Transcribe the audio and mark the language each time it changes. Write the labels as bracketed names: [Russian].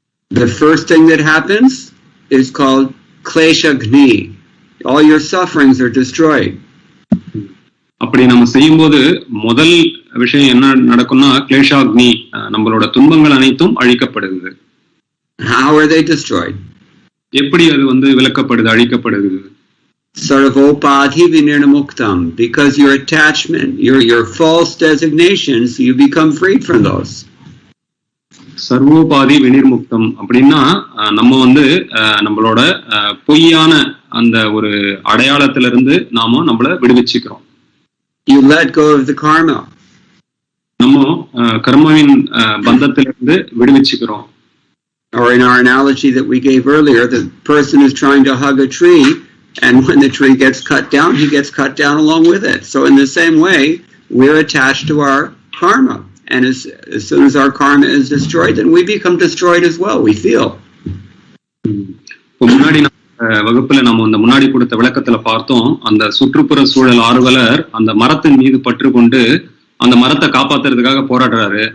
[English] The first thing that happens is called kleshagni. All your sufferings are destroyed. [Tamil] அப்படி நம்ம செய்யும்போது முதல் விஷயம் என்ன நடக்கும்னா, கிளேஷாக்னி, நம்மளோட துன்பங்கள் அனைத்தும் அழிக்கப்படுகிறது. [English] How are they destroyed? [Tamil] எப்படி அது வந்து விலக்கப்படுது, அழிக்கப்படுது? [Sanskrit] Sarvopadhi vinirmuktam, [English] because your attachment, your false designations, you become freed from those. [Tamil] சர்வோபாதி வினிர்முக்தம் அப்படின்னா நம்ம வந்து நம்மளோட பொய்யான அந்த ஒரு அடையாளத்திலிருந்து நாம நம்மள விடுவிச்சுக்கிறோம். [English] You let go of the karma. [Tamil] நம்ம கர்மவின் பந்தத்திலிருந்து விடுவிச்சுக்கிறோம். [English] Or in our analogy that we gave earlier, the person is trying to hug a tree, and when the tree gets cut down, he gets cut down along with it. So in the same way, we're attached to our karma. And as soon as our karma is destroyed, then we become destroyed as well. We feel. [Tamil] முன்னாடி வகுப்புல நம்ம அந்த முன்னாடி கொடுத்த விளக்கத்துல பார்த்தோம், அந்த சுற்றுப்புற சூழல் ஆர்வலர் அந்த மரத்தின் மீது பற்று கொண்டு அந்த மரத்தை காப்பாத்துறதுக்காக போராடுறாரு.